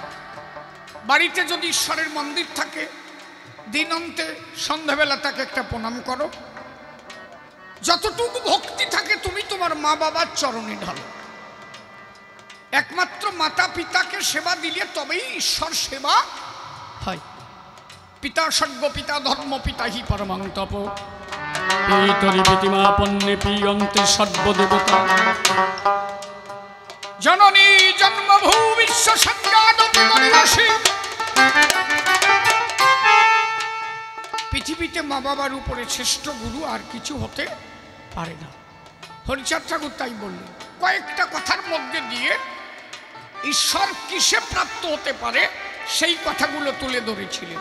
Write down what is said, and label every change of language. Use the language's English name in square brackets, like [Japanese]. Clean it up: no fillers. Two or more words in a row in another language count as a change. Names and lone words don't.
[Bangla] বাড়িতে যদি ঈশ্বরের মন্দির থাকে, দিন অন্তে সন্ধ্যাবেলা তাকে একটা প্রণাম করো। যতটুকু ভক্তি থাকে তুমি তোমার মা বাবার চরণে ঢালো। একমাত্র মাতা পিতাকে সেবা দিলে তবেই ঈশ্বর সেবা হয়। [Sanskrit] পিতা স্বর্গ পিতা ধর্ম পিতা হি পরমাং তপ, পিতরি পিতিমাপন্নে পিয়ন্তে সর্বদেবতা, জননী জন্মভূ বিশ্ব সংজ্ঞাদপি মনিরাশি। [Bangla] পৃথিবীতে মা বাবার উপরে শ্রেষ্ঠ গুরু আর কিছু হতে পারে না। হরিচাঁদ ঠাকুর তাই বললেন। কয়েকটা কথার মধ্যে দিয়ে ঈশ্বর কিসে প্রাপ্ত হতে পারে সেই কথাগুলো তুলে ধরেছিলেন।